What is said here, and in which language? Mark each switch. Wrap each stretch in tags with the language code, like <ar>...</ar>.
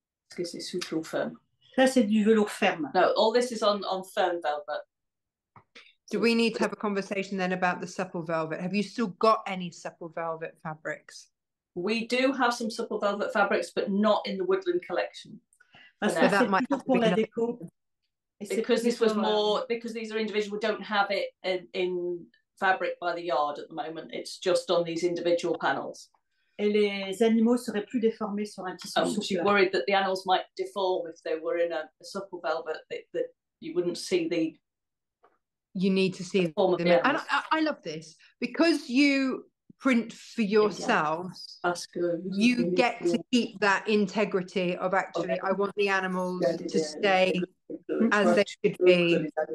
<fr>Est-ce que c'est souple ou ferme? Ça, c'est du velours ferme.</fr> <en>No, all this is on firm velvet. Do we need to have a conversation then about the supple velvet? Have you still got any supple velvet fabrics? We do have some supple velvet fabrics, but not in the Woodland collection. So that might have</en> <fr>pour la déco.</fr> <en>Because this was more, because these are individual, we don't have it in fabric by the yard at the moment. It's just on these individual panels.</en> <fr>Et les animaux seraient plus déformés sur un tissu souple.</fr> <en>She worried that the animals might deform if they were in a supple velvet, that you wouldn't see the. You need to see them. And I love this because you print for yourselves. You get to keep that integrity of actually, I want the animals to stay as they should be.</en>